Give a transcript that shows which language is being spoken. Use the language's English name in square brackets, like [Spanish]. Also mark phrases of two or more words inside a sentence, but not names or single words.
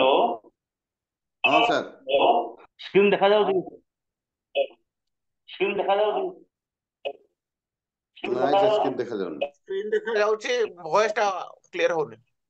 [Odia] हेलो ହଁ ସାର୍। ସ୍କ୍ରିନ ଦେଖା ଯାଉଛି ସ୍କ୍ରିନ ଦେଖା ଯାଉଛି ନାଇଁ ସାର୍ ସ୍କ୍ରିନ୍ ଦେଖାଯାଉନି। ସ୍କ୍ରିନ୍ ଦେଖାଯାଉଛି, ଭଏସ ଟା କ୍ଲିୟର ହଉନି।